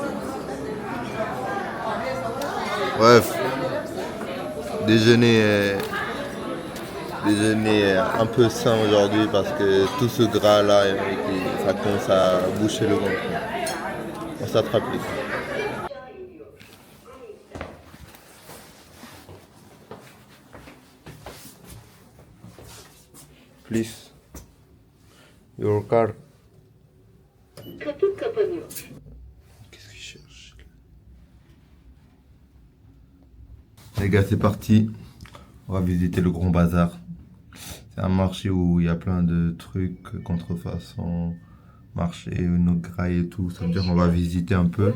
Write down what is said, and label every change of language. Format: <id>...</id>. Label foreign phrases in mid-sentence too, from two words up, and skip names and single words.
<fr>Bref. Déjeuner un peu sain aujourd'hui parce que tout ce gras là ça commence à boucher le ventre. On s'attrape les gars.</fr> <en>Please. Your car.</en> <tr>Kapı kapanıyor.</tr> <fr>Qu'est-ce qu'il cherche? Les gars, c'est parti. On va visiter le Grand Bazar. C'est un marché où il y a plein de trucs, contrefaçons, marché, nos grailles et tout. Ça veut dire qu'on va visiter un peu.</fr>